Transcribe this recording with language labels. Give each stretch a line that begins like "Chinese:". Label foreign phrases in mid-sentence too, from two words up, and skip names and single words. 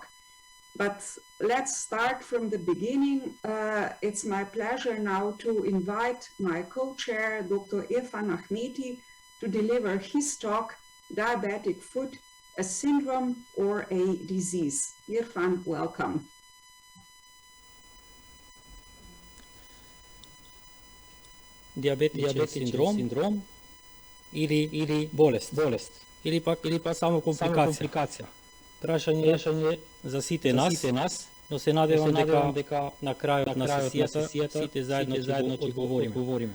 English: But let's start from the beginning. It's my pleasure now to invite my co-chair, Dr. Irfan Ahmeti, to deliver his talk, Diabetic Foot, a Syndrome or a Disease. Irfan, welcome.
Macedonian: Диабетичен синдром или болест. Или пак само компликација. Прашање за сите нас, но се надевам дека на крајот на сесијата сите заедно ќе говориме.